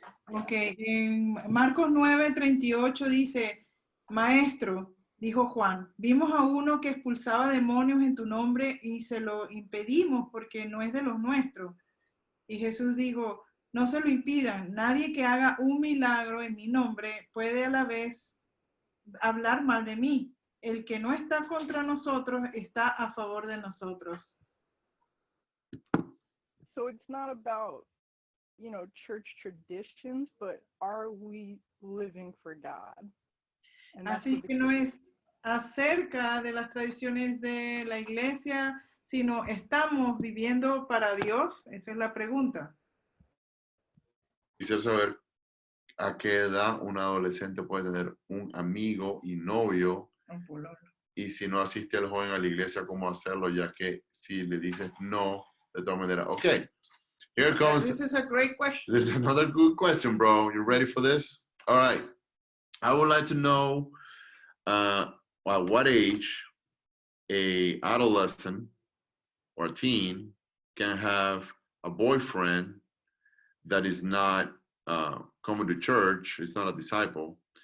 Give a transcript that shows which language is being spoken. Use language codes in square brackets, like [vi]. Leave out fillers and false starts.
[es] Ok, en Marcos 9:38 dice, Maestro, dijo Juan, vimos a uno que expulsaba demonios en tu nombre y se lo impedimos porque no es de los nuestros. Y Jesús dijo, no se lo impidan, nadie que haga un milagro en mi nombre puede a la vez hablar mal de mí. El que no está contra nosotros está a favor de nosotros. [en] So it's not about, you know, church traditions, but are we living for God? And [es] así que no es acerca de las tradiciones de la iglesia, sino estamos viviendo para Dios. Esa es la pregunta. Quisiera saber a qué edad un adolescente puede tener un amigo y novio, y si no asiste el joven a la iglesia, ¿cómo hacerlo? Ya que si le dices no, de todas maneras, [en] okay, here comes. This is a great question. This is another good question, bro. You ready for this? All right. I would like to know at what age a adolescent or teen can have a boyfriend that is not coming to church, is not a disciple.